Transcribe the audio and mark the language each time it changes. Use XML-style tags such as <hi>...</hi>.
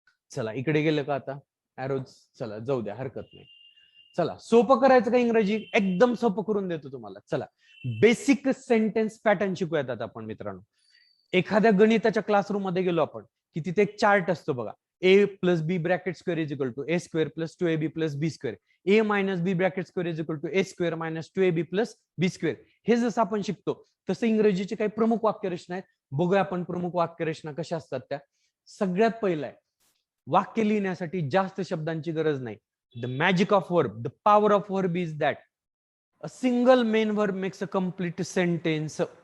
<mr>चला इकडे गेलं का आता ऍरोज. चला जाऊ द्या, हरकत नाही. चला सोपं करायचं का इंग्रजी, एकदम सोपं करून देतो तुम्हाला. चला बेसिक सेंटेन्स पॅटर्न शिकूयात आता आपण मित्रांनो. एखाद्या गणिताच्या क्लासरूम मध्ये गेलो आपण की तिथे एक चार्ट असतो बघा.</mr> <en>A plus B bracket square is equal to A square plus 2ab plus B square. A minus B bracket square is equal to A square minus 2ab plus B square.</en> <mr>हे जसं आपण शिकतो तसं इंग्रजीचे काही प्रमुख वाक्यरचना आहेत. बघूया आपण प्रमुख वाक्यरचना कशा असतात त्या. सगळ्यात पहिलं आहे, वाक्य लिहिण्यासाठी जास्त शब्दांची गरज नाही.</mr> <en>The magic of verb, the power of verb is that a single main verb makes a complete sentence.</en>